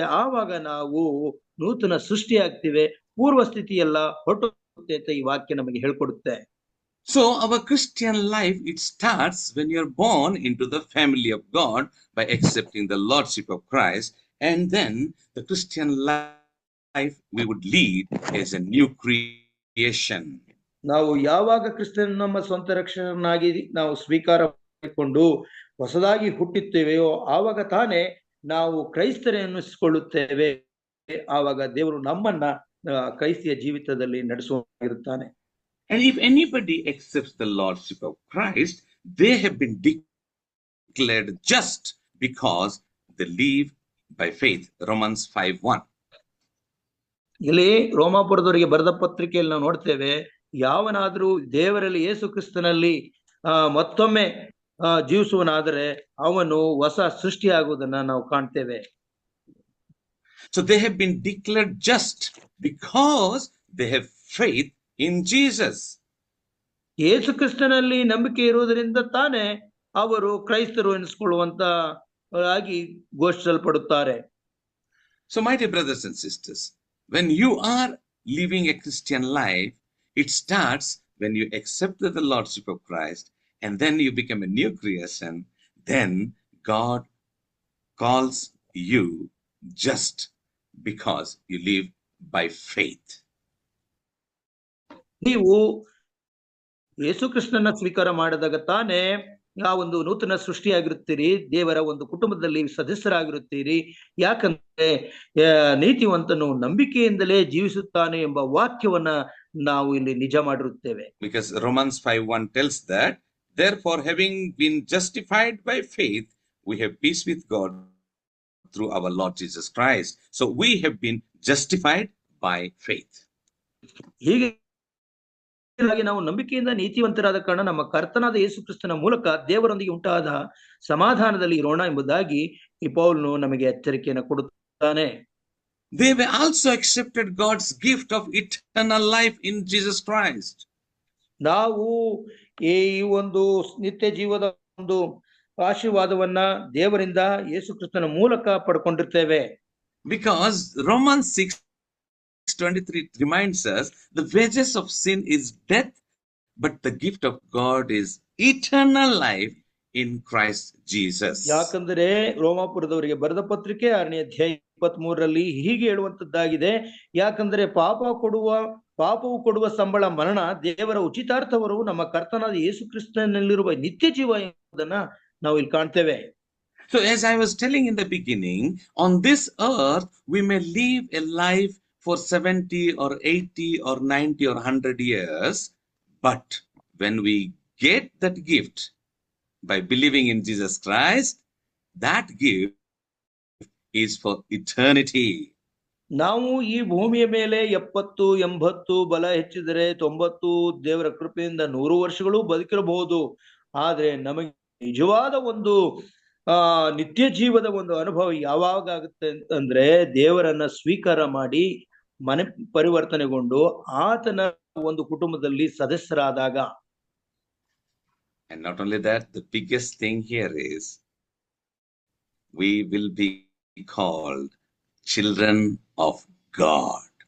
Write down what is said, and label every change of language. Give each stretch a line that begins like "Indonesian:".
Kannada: ಆವಾಗ ನಾವು ನೂತನ ಸೃಷ್ಟಿ ಆಗ್ತಿವೆ, ಪೂರ್ವ ಸ್ಥಿತಿ ಎಲ್ಲ ಹೊರಟುತ್ತೆ ಅಂತ ಈ ವಾಕ್ಯ ನಮಗೆ ಹೇಳ್ಕೊಡುತ್ತೆ.
English: So our Christian life, it starts when you're born into the family of God by accepting the Lordship of Christ, and then the Christian life we would lead as a new creation.
Kannada: ನಾವು ಯಾವಾಗ ಕ್ರಿಸ್ತನ ನಮ್ಮ ಸ್ವಂತ ರಕ್ಷಕನಾಗಿ ನಾವು ಸ್ವೀಕಾರ ಮಾಡಿಕೊಂಡು ಹೊಸದಾಗಿ ಹುಟ್ಟುತ್ತೇವೆಯೋ ಆವಾಗ ತಾನೇ ನಾವು ಕ್ರೈಸ್ತರೇ ಅನ್ನಿಸಿಕೊಳ್ಳುತ್ತೇವೆ. ಆವಾಗ ದೇವರು ನಮ್ಮನ್ನ ಕ್ರೈಸ್ತಿಯ ಜೀವಿತದಲ್ಲಿ ನಡೆಸುತ್ತಿರುತ್ತಾನೆ.
English: And if anybody accepts the Lordship of Christ, they have been declared just because they live by faith. Romans 5:1.
Kannada: ಇಲ್ಲಿ ರೋಮಾಪುರದವರಿಗೆ ಬರೆದ ಪತ್ರಿಕೆಯಲ್ಲಿ ನಾವು ನೋಡ್ತೇವೆ, ಯಾವನಾದ್ರೂ ದೇವರಲ್ಲಿ ಯೇಸು ಕ್ರಿಸ್ತನಲ್ಲಿ ಮತ್ತೊಮ್ಮೆ ಜೀವಿಸುವನಾದರೆ ಅವನು ಹೊಸ ಸೃಷ್ಟಿಯಾಗುವುದನ್ನ ನಾವು ಕಾಣ್ತೇವೆ.
English: So they have been declared just because they have faith in Jesus.
Kannada: ಯೇಸು ಕ್ರಿಸ್ತನಲ್ಲಿ ನಂಬಿಕೆ ಇರುವುದರಿಂದ ತಾನೇ ಅವರು ಕ್ರೈಸ್ತರು ಎನಿಸಿಕೊಳ್ಳುವಂತ ಆಗಿ ಘೋಷಿಸಲ್ಪಡುತ್ತಾರೆ.
English: So my dear brothers and sisters, when you are living a Christian life, it starts when you accept the Lordship of Christ, and then you become a new creation. Then God calls you just because you live by faith.
Kannada: ನೀವು ಯೇಸು ಕ್ರಿಸ್ತನ ಸ್ವೀಕಾರ ಮಾಡಿದಾಗ ತಾನೇ ಆ ಒಂದು ನೂತನ ಸೃಷ್ಟಿಯಾಗಿರುತ್ತೀರಿ, ದೇವರ ಒಂದು ಕುಟುಂಬದಲ್ಲಿ ಸದಸ್ಯರಾಗಿರುತ್ತೀರಿ. ಯಾಕಂದ್ರೆ ನೀತಿವಂತನು ನಂಬಿಕೆಯಿಂದಲೇ ಜೀವಿಸುತ್ತಾನೆ ಎಂಬ ವಾಕ್ಯವನ್ನ ನಾವು ಇಲ್ಲಿ ನಿಜ ಮಾಡಿರುತ್ತೇವೆ.
English: Because Romans 5:1 tells that, therefore having been justified by faith, we have peace with God through our Lord Jesus Christ. So we have been justified by faith.
Kannada: ಹೀಗಾಗಿ ನಾವು ನಂಬಿಕೆಯಿಂದ ನೀತಿವಂತರಾದ ಕಾರಣ ನಮ್ಮ ಕರ್ತನಾದ ಯೇಸು ಕ್ರಿಸ್ತನ ಮೂಲಕ ದೇವರೊಂದಿಗೆ ಉಂಟಾದ ಸಮಾಧಾನದಲ್ಲಿ ಇರೋಣ ಎಂಬುದಾಗಿ ಈ ಪೌಲನು ನಮಗೆ ಎಚ್ಚರಿಕೆಯನ್ನು ಕೊಡುತ್ತಾನೆ.
English: They were also accepted God's gift of eternal life in Jesus Christ.
Kannada: ನಾವು ಈ ಒಂದು ನಿತ್ಯ ಜೀವದ ಒಂದು ಆಶೀರ್ವಾದವನ್ನ ದೇವರಿಂದ ಯೇಸು ಕ್ರಿಸ್ತನ ಮೂಲಕ ಪಡ್ಕೊಂಡಿರ್ತೇವೆ.
English: Because Romans 6:23 reminds us, the wages of sin is death, but the gift of God is eternal life in Christ Jesus.
Kannada: ಯಾಕಂದ್ರೆ ರೋಮಾಪುರದವರಿಗೆ ಬರೆದ ಪತ್ರಿಕೆ 6ನೇ ಅಧ್ಯಾಯ 23ರಲ್ಲಿ ಹೀಗೆ ಹೇಳುವಂತದ್ದಾಗಿದೆ, ಯಾಕಂದ್ರೆ ಪಾಪವು ಕೊಡುವ ಸಂಬಳ ಮರಣ, ದೇವರ ಉಚಿತಾರ್ಥವರು ನಮ್ಮ ಕರ್ತನಾದ ಯೇಸು ಕ್ರಿಸ್ತನಲ್ಲಿರುವ ನಿತ್ಯ ಜೀವ ಎಂಬುದನ್ನ ನಾವು ಇಲ್ಲಿ ಕಾಣ್ತೇವೆ.
English: So as I was telling in the beginning, on this earth we may live a life for 70 or 80 or 90 or 100 years, but when we get that gift by believing in Jesus Christ, that gift is for eternity.
Kannada: ನಾವು ಈ ಭೂಮಿಯ ಮೇಲೆ 70, 80 ಬಲ ಹೆಚ್ಚಿದರೆ 90 ದೇವರ ಕೃಪೆಯಿಂದ 100 ವರ್ಷಗಳು ಬದುಕಿರಬಹುದು. ಆದ್ರೆ ನಮಗೆ ನಿಜವಾದ ಒಂದು ನಿತ್ಯ ಜೀವದ ಒಂದು ಅನುಭವ ಯಾವಾಗ ಆಗುತ್ತೆ ಅಂತಂದ್ರೆ ದೇವರನ್ನ ಸ್ವೀಕಾರ ಮಾಡಿ ಮನೆ ಪರಿವರ್ತನೆಗೊಂಡು ಆತನ ಒಂದು ಕುಟುಂಬದಲ್ಲಿ ಸದಸ್ಯರಾದಾಗ.
English: And not only that, the biggest thing here is we will be called children of God.